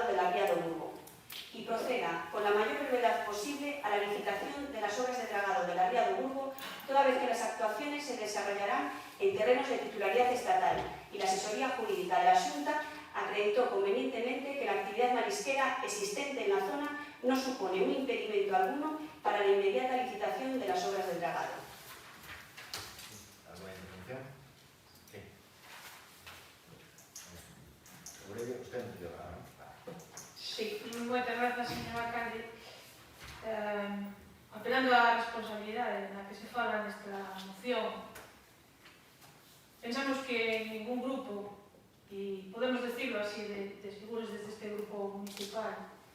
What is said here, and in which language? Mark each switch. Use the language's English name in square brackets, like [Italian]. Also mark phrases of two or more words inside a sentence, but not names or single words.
[Spanish] de la ría do Burgo y proceda con la mayor brevedad posible a la licitación de las obras de dragado de la ría do Burgo, toda toda vez que las actuaciones se desarrollarán en terrenos de titularidad estatal y la asesoría jurídica de la Xunta acreditó convenientemente que la actividad marisquera existente en la zona no supone un impedimento alguno para la inmediata licitación de las obras del dragado. ¿Alguna intervención? Sí. Aurelio, usted no tiene nada, ¿no? [Galician] Sí, moitas grazas, señor alcalde. Apelando á responsabilidade na que se fala nesta moción, pensamos que ningún grupo, e podemos decirlo así de seguros desde este grupo municipal,